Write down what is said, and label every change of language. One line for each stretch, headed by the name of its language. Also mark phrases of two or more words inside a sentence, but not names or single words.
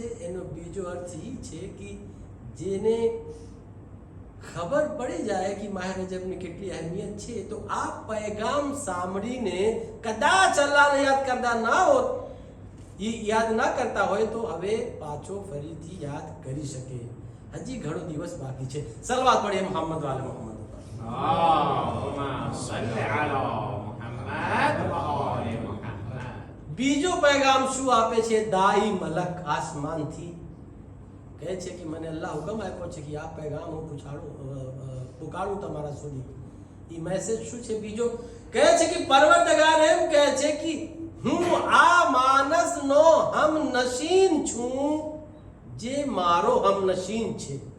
Gujarati: એનો બીજો અર્થ એ છે કે જેને ખબર પડી જાય કે માહ રજબની કેટલી અહેમિયત છે, તો આ પેગામ સાંભળીને કદાચ અલ્લાહને યાદ કરતા ના હોત, યાદ ના કરતા હોય તો હવે પાછો ફરીથી યાદ કરી શકે. હજી ઘણો દિવસ બાકી છે. સલવાત પડીએ
Arabic: محمد وآل محمد. اللهم صل على محمد وآل محمد.
Gujarati: બીજો પેગામ શું આપે છે? દાઈ મલક આસમાનથી કહે છે કે મને અલ્લાહ હુકમ આપ્યો છે કે આ પેગામ હું પુકારું તમારા સુધી. એ મેસેજ શું છે? બીજો કહે છે કે પરવરદગાર એમ કહે છે કે હું આ માનસનો હમનશીન છું જે મારો હમનશીન છે.